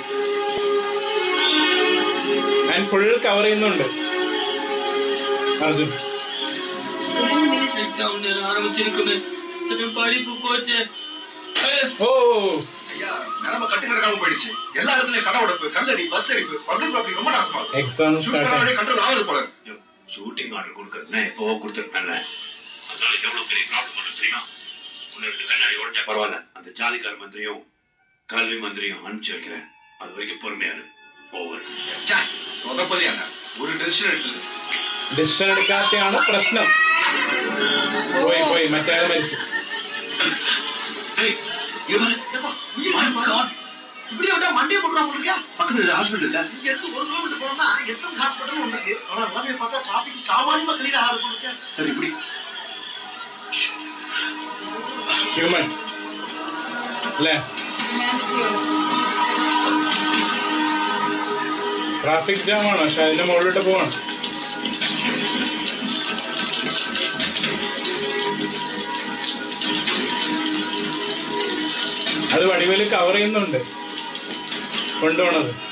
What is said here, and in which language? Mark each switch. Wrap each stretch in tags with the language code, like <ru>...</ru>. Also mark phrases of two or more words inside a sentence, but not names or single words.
<en>and full</en> <ml>കവർ ചെയ്യുന്നുണ്ട് അർജുൻ.</ml> <ta>ஆரம்பிச்சிருக்குமே படிப்பு போச்சு. ഓ ஐயா, நிலைமை கட்டு கிடக்காம போயிடுச்சு. எல்லா இடத்துலயும் கடை உடைப்பு, கல்லடி, பஸ் எரிப்பு,</ta> <en>public property</en> <ta>ரொம்ப நாசமாகுது.</ta> <en>exam start.</en> <ta>கண்ட்ரோல் ஆகுது போல.</ta> <en>shooting order</en> <ta>கொடுக்கறதுனா எப்பவோ கொடுத்துருக்கேன்ல, அதனால எவ்வளவு பெரிய ப்ராப்ளம் வரும் தெரியுமா? ஒன்னு 2 கண்ணாடி உடைச்சா பரவாயில்ல, அந்த ஜாதிக்கார மந்திரியும் கல்வி மந்திரியும் அனுப்பிச்சு வைக்கிறேன். அது வரைக்கும் பொறுமையாரு. ஓவர். சொதப்பதியான ஒரு டெசிஷன் எடுத்தது.</ta> <ml>ഡിസിഷൻ എടുക്കാത്തയാണ് പ്രശ്നം. പോയി പോയി മറ്റേ മരിച്ചു.</ml> <ta>இப்படி விட்டா மண்டியை போட்டுருவா உங்களுக்கு. பக்கத்துல ஹாஸ்பிட்டல் இல்ல. இங்க இருந்து 1 கிலோமீட்டர் போனோம்னா எஸ்எம் ஹாஸ்பிட்டல் ஒண்ணு இருக்கு. ஆனா எல்லாமே பார்த்தா டிராபிக் சாமானியமா கிளியர் ஆகாது உங்களுக்கு. சரி இப்படி</ta> <ml>ഹ്യൂമൻ അല്ലേ? ട്രാഫിക് ജാം ആണ്, പക്ഷെ അതിന്റെ മുകളിലോട്ട് പോവാണ്. അത് വടിവേല് കവർ ചെയ്യുന്നുണ്ട് കൊണ്ടുപോണത്.</ml>